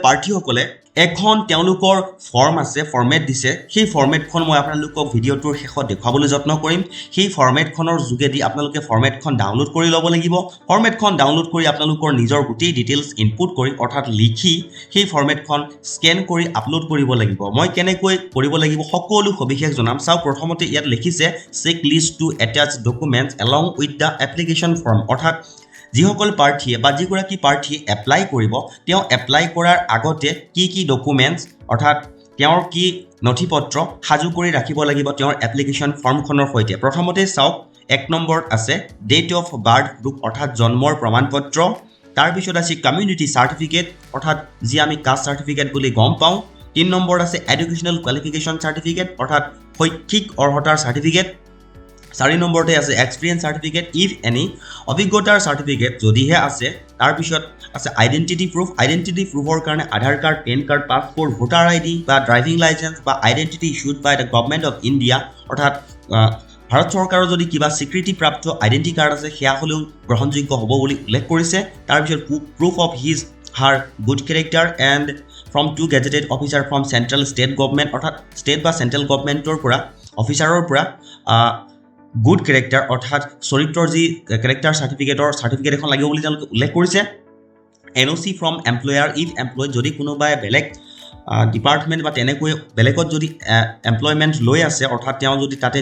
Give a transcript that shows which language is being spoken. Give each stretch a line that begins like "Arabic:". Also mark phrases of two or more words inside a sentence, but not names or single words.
Assamese: প্ৰাৰ্থীসকলে এখন তেওঁলোকৰ ফৰ্ম আছে ফৰ্মেট দিছে সেই ফৰ্মেটখন মই আপোনালোকক ভিডিঅটোৰ শেষত দেখুৱাবলৈ যত্ন কৰিম সেই ফৰ্মেটখনৰ যোগেদি আপোনালোকে ফৰ্মেটখন ডাউনলোড কৰি ল'ব লাগিব ফৰ্মেটখন ডাউনলোড কৰি আপোনালোকৰ নিজৰ গোটেই
English: details input
Assamese: কৰি অৰ্থাৎ লিখি সেই ফৰ্মেটখন স্ক্যান কৰি আপলোড কৰিব লাগিব মই কেনেকৈ কৰিব লাগিব সকলো সবিশেষ জনাম চাও প্ৰথমতে ইয়াত লিখিছে
English: check list to attach documents along with the application form
Assamese: অৰ্থাৎ যিসকল প্ৰাৰ্থী বা যিগৰাকী প্ৰাৰ্থী এপ্লাই কৰিব তেওঁ এপ্লাই কৰাৰ আগতে কি ডকুমেন্টছ অৰ্থাৎ তেওঁৰ কি নথিপত্ৰ সাজু কৰি ৰাখিব লাগিব তেওঁৰ
English: application formখনৰ
Assamese: সৈতে প্ৰথমতে চাওক 1 নম্বৰত আছে
English: date of birth group
Assamese: অৰ্থাৎ জন্মৰ প্ৰমাণপত্ৰ তাৰ পিছত আছে
English: community certificate
Assamese: অৰ্থাৎ যি আমি
English: caste certificate
Assamese: বুলি গম পাওঁ 3 নম্বৰত আছে
English: educational qualification certificate
Assamese: অৰ্থাৎ শৈক্ষিক অৰ্হতাৰ সাৰ্টিফিকেট 4 নম্বৰতে আছে
English: experience certificate if any
Assamese: অভিজ্ঞতাৰ সাৰ্টিফিকেট যদিহে আছে তাৰ পিছত আছে
English: identity proofৰ
Assamese: কাৰণে
English: Aadhaar card PAN card passport voter ID
Assamese: বা
English: driving licence
Assamese: বা
English: identity issued by the Government of India
Assamese: অৰ্থাৎ ভাৰত চৰকাৰৰ যদি কিবা স্বীকৃতিপ্ৰাপ্ত
English: identity card
Assamese: আছে সেয়া হলেও গ্ৰহণযোগ্য হ'ব বুলি উল্লেখ কৰিছে তাৰ পিছত
English: proof of his her good character and from two gazetted officer from central state government
Assamese: অর্থাৎ স্টেট বা
English: central governmentৰ
Assamese: পৰা অফিসাৰৰ পৰা
English: good character
Assamese: অৰ্থাৎ চৰিত্ৰৰ যি
English: character certificate
Assamese: এখন লাগিব বুলি তেওঁলোকে উল্লেখ কৰিছে
English: NOC from employer if employed
Assamese: যদি কোনোবাই বেলেগ ডিপাৰ্টমেন্ট বা তেনেকৈ বেলেগত যদি এমপ্লয়মেন্ট লৈ আছে অৰ্থাৎ তেওঁ যদি তাতে